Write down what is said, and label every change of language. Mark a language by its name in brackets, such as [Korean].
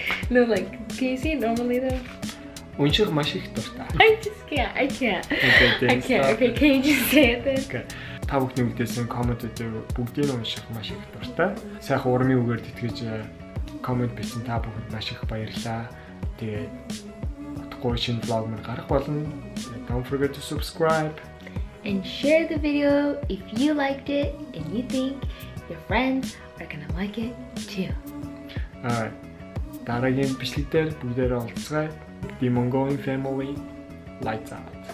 [English] No, like, can you say it normally though? [Mongolian] Унших маш их дуртай. [English] I just can't. I can't. Okay, can you just say it then? Okay. [Mongolian] Та бүхний үлдээсэн комментүүд бүгдийг нь унших маш их дуртай. Сайхан урмын үгээр тэтгэж коммент бичсэн та бүхэнд маш их баярлалаа. Тэгээд утгагүй шинэ vlog мөр гарах болно. [English] Don't forget to subscribe and share the video if you liked it and you think your friends are gonna like it too. Alright. [Mongolian] Дараагийн бичлэгээр бүгдээрээ уулзцгаая. [English] The Mongolian Family, lights out.